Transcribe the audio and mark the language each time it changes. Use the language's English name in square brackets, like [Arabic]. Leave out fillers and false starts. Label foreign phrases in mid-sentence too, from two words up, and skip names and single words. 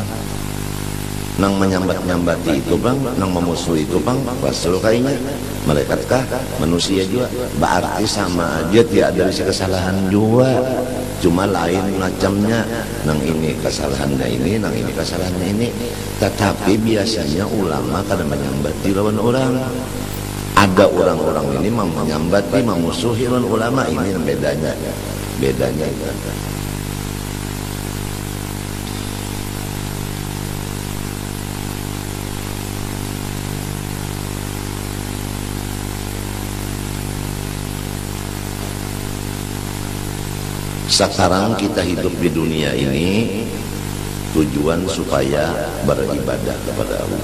[Banjar] Nang menyambat-nyambati itu bang, nang memusuhi itu bang, rasul kayaknya, malaikat kah, manusia juga, berarti sama aja, tidak ada kesalahan juga. Cuma lain macamnya, nang ini kesalahannya ini, nang ini kesalahannya ini. [Indonesian] Tetapi biasanya ulama kadang menyambati lawan orang. Ada orang-orang ini menyambati, memusuhi lawan ulama, ini yang bedanya. Bedanya itu. Sekarang kita hidup di dunia ini tujuan supaya beribadah kepada Allah.